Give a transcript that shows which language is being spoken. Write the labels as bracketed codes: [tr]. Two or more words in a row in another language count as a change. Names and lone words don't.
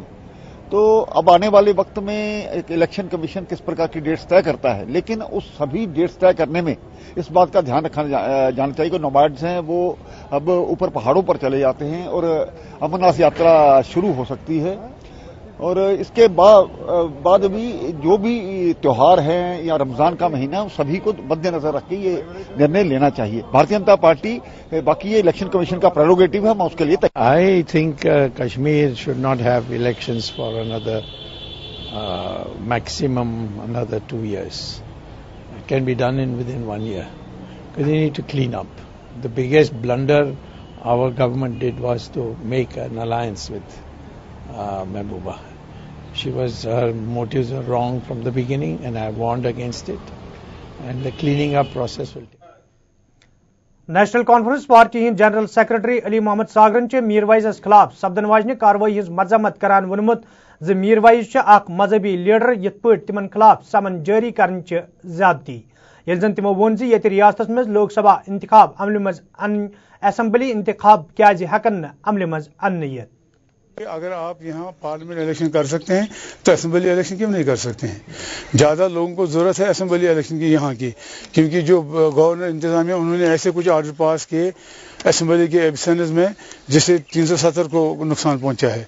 [ur] تو اب آنے والے وقت میں ایک الیکشن کمیشن کس پرکار کی ڈیٹس طے کرتا ہے، لیکن اس سبھی ڈیٹس طے کرنے میں اس بات کا دھیان رکھا جانا چاہیے کہ نومائڈز ہیں وہ اب اوپر پہاڑوں پر چلے جاتے ہیں اور امرناتھ یاترا شروع ہو سکتی ہے. اور اس کے بعد بھی جو بھی تہوار ہیں یا رمضان کا مہینہ سبھی کو مد نظر رکھ کے یہ نرنے لینا چاہیے. بھارتیہ جنتا پارٹی باقی یہ الیکشن کمیشن کا پریروگیٹو ہے، میں اس کے لیے [en] I think Kashmir should not have elections for another maximum another 2 years. It can be done within 1 year because they need to clean up. The biggest blunder our government did was to make an alliance with Mehbooba. Her motives were wrong from the beginning and I warned against it, and the cleaning up process will take. [ks] نیشنل کانفرنس پارٹی ہند جنرل سیکرٹری علی محمد ساگرن میر وائزس خلاف سپدن واجنہ کاروٲیی ہز مذمت کران ونمت میر وائز اخ مذہبی لیڈر یت پٲٹھۍ تمن خلاف سمن جاری کرن زیادتی. یل زن تمو وون ز ریاست مز لوک سبھا انتخاب عمل مز اسمبلی انتخاب کیازِ ہیکن عمل مز انت. [ur] اگر آپ یہاں [en] parliament election [ur] کر سکتے ہیں تو [en] assembly election [ur] کیوں نہیں کر سکتے ہیں؟ زیادہ لوگوں کو ضرورت ہے [en] assembly election [ur] کی یہاں کی، کیونکہ جو گورنر انتظامیہ انہوں نے ایسے کچھ [en] order pass [ur] کیے اسمبلی کے ایبسنس میں جس سے 370 کو نقصان پہنچا ہے.